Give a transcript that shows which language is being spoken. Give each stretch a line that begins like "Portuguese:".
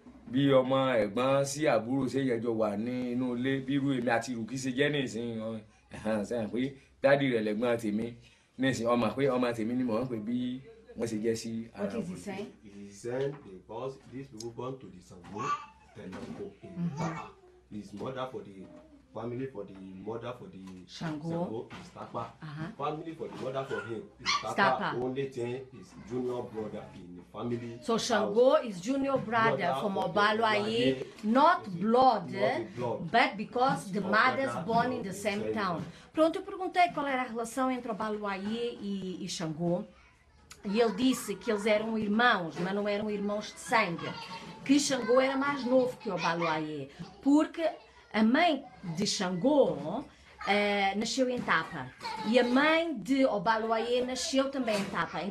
Yoruba: Bí ọmọ ẹ̀gbọ́n sí àbúrò ṣe yẹn jọ wà ní inú ilé bí irú èmi àti Rùkí ṣe jẹ́ ní ìsinyìí sẹ́yìn pé dádì rẹ̀ lẹ́gbọ́n tèmi ní ìsìn ọmọ pé ọmọ tèmi ni mò ń pè bí wọ́n ṣe jẹ́ sí ara wọn.
English: What is he saying? He is saying because these people born to the Ṣàngó Tẹ̀lẹ̀kọ̀ in Tápà. His mother for the family for the mother for the Ṣàngó is Tápà. Family for the mother for him is Tápà. Only thing is junior brother in the family. So Ṣàngó is junior brother from Ọbalúayé, not blood, but because the mothers born in the same town.
Portuguese: Pronto, eu perguntei qual era a relação entre Ọbalúayé e Ṣàngó. E ele disse que eles eram irmãos, mas não eram irmãos de sangue. Que Ṣàngó era mais novo que Ọbalúayé, porque a mãe de Ṣàngó nasceu em Tápà e a mãe de Ọbalúayé nasceu também em Tápà.